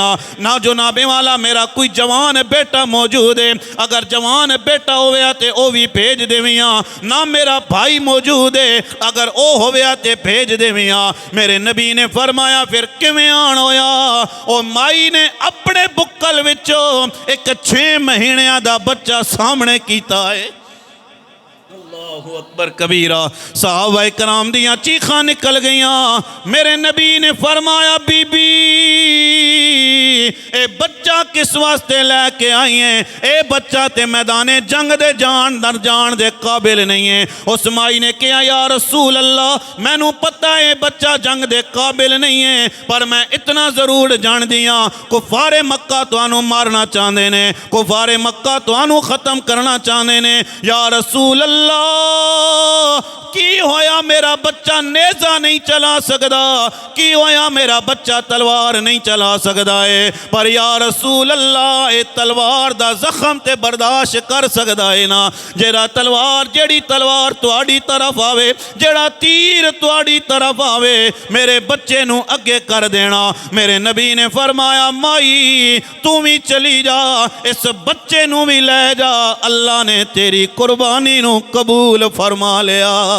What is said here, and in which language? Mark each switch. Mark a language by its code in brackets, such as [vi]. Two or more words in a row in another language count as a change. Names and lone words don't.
[pa] نا جنابے والا میرا کوئی جوان بیٹا موجود ہے، اگر جوان بیٹا ہووے تے او بھی بھیج دیویاں. نا میرا بھائی موجود ہے، اگر او ہووے تے بھیج دیویاں. میرے نبی نے فرمایا فیر کویں آن ہویا؟ او مائی نے اپنے بکل وچوں ایک 6 مہینوں دا بچہ سامنے کیتا ہے. [ar] الله أكبر كبيرا. [pa] صحابہ کرام دیاں چیکاں نکل گئیاں. میرے نبی نے فرمایا بی بی اے بچہ کس واسطے لے کے آئی ہے? اے بچہ تے میدانے جنگ دے جان دے قابل نہیں ہے. اس مائی نے کہا [ar] یا رسول اللہ [pa] مینوں پتا ہے بچہ جنگ دے قابل نہیں ہے، پر میں اتنا ضرور جان دیا کفارِ مکہ تہانوں مارنا چاہتے نے، کفارِ مکہ تہانوں ختم کرنا چاہتے نے. [ar] یا رسول اللہ [pa] کی ہویا میرا بچہ نیزہ نہیں چلا سکتا، کی ہویا میرا بچہ تلوار نہیں چلا سکتا ہے، پر [ar] یا رسول اللہ [pa] اے تلوار دا زخم تے برداشت کر سکتا ہے نا? جیڑا تلوار جیڑی تلوار تہاڈی طرف آوے، جیڑا تیر تہاڈی طرف آوے، میرے بچے نوں اگے کر دینا. میرے نبی نے فرمایا مائی تو بھی چلی جا، اس بچے نوں بھی لے جا، اللہ نے تیری قربانی نوں قبول فرما لیا.